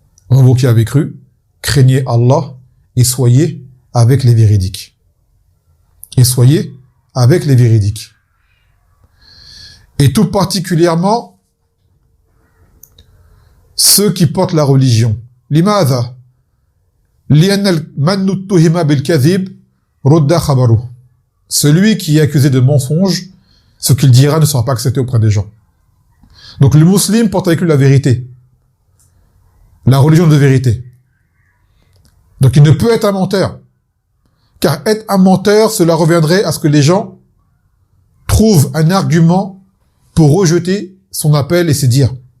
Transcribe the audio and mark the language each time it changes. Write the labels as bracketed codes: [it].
[fr] Vous qui avez cru, craignez Allah et soyez avec les véridiques. Et soyez avec les véridiques. Et tout particulièrement ceux qui portent la religion. [ar] لماذا؟ لأن من اتهم بالكذب رد خبره. [fr] Celui qui est accusé de mensonge, ce qu'il dira ne sera pas accepté auprès des gens. Donc le musulman porte avec lui la vérité, la religion de vérité. Donc il ne peut être un menteur, car être un menteur, cela reviendrait à ce que les gens trouvent un argument pour rejeter son appel et ses dires.